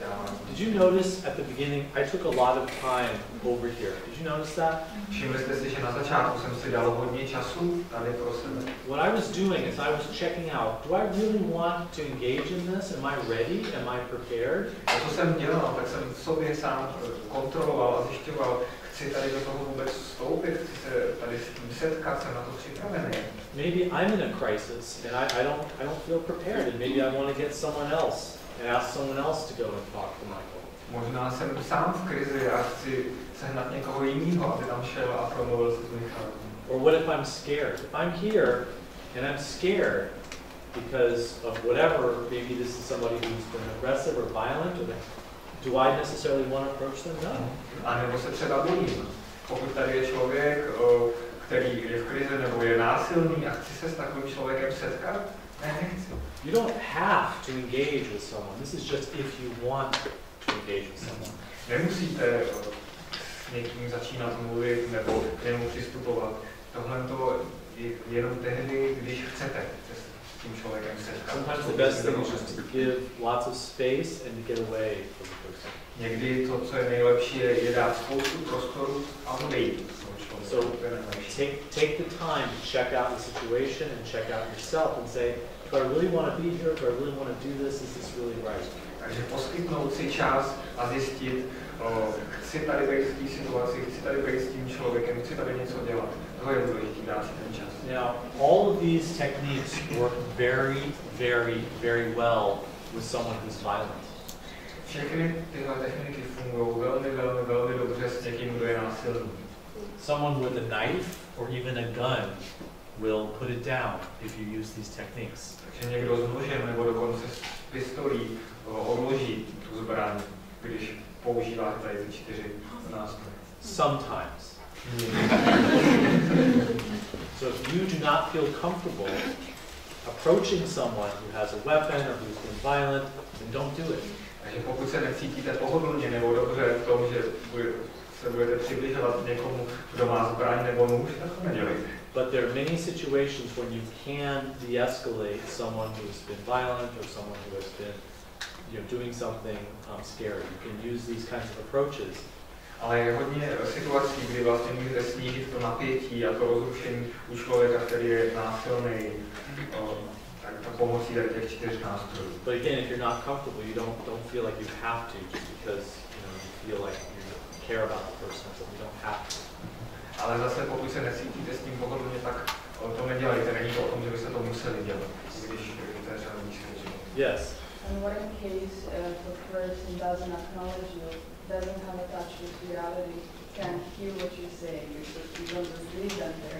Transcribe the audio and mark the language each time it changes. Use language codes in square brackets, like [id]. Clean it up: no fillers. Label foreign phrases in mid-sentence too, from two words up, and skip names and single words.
[en] Did you notice at the beginning, I took a lot of time over here. Did you notice that? [cs] Všimli jste si, že na začátku jsem si dal hodně času tady pro sebe. [en] What I was doing is I was checking out, do I really want to engage in this? Am I ready? Am I prepared? [cs] A co jsem dělal, tak jsem sobě sám kontroloval a zjišťoval, chci tady do toho vůbec vstoupit, chci se tady s tím setkat, jsem na to připravený. [en] Maybe I'm in a crisis and I don't feel prepared and maybe I want to get someone else and ask someone else to go and talk to Michael. [cs] Možná jsem sám v krizi a chci sehnat někoho jiného, aby tam šel a promluvil se s Michalem. [en] Or what if I'm scared? If I'm here and I'm scared because of whatever, maybe this is somebody who's been aggressive or violent, or do I necessarily want to approach them? No. [cs] A nebo se třeba bojím. Pokud tady je člověk, který je v krizi nebo je násilný a chci se s takovým člověkem setkat, ne, nechci. [en] You don't have to engage with someone. This is just if you want to engage with someone. [cs] Nemusíte s někým začínat mluvit nebo k němu přistupovat. Tohle to je jenom tehdy, když chcete s tím člověkem setkat. [en] Sometimes the best thing is just to give lots of space and to get away from the person. [cs] Někdy to, co je nejlepší, je dát spoustu prostoru a odejít. [en] So take the time to check out the situation and check out yourself and say, do I really want to be here? Do I really want to do this? Is this really right? [cs] Takže poskytnout si čas a zjistit, chci tady být v té situaci, chci tady být s tím člověkem, chci tady něco dělat. To je důležité, dát si ten čas. [en] Now, all of these techniques work very, very, very well with someone who's violent. [cs] Všechny tyhle techniky fungují velmi, velmi, velmi dobře s někým, kdo je násilný. [en] Someone with a knife or even a gun will put it down if you use these techniques. [cs] Takže někdo s nožem nebo dokonce s pistolí odloží tu zbraň, když používá tady ty 4 nástroje. [en] Sometimes. So if you do not feel comfortable approaching someone who has a weapon or who's been violent, then don't do it. [cs] Takže pokud se necítíte pohodlně nebo dobře v tom, že se budete přibližovat někomu, kdo má zbraň nebo nůž, tak to nedělejte. [en] But there are many situations when you can de-escalate someone who has been violent or someone who has been, doing something scary. You can use these kinds of approaches. [cs] Ale je hodně situací, kdy vlastně můžete snížit to napětí a to rozrušení u člověka, který je násilný, tak pomocí těch 4 nástrojů. [en] But again, if you're not comfortable, you don't feel like you have to, just because you feel like you care about the person, so you don't have to. [cs] Ale zase pokud se necítíte s tím pohodlně, tak to nedělejte. Není to o tom, že byste to museli dělat, když to je třeba nízké. [en] Yes. And what in case the person doesn't acknowledge you, doesn't have a touch with reality, can't hear what you're saying because you don't believe them there?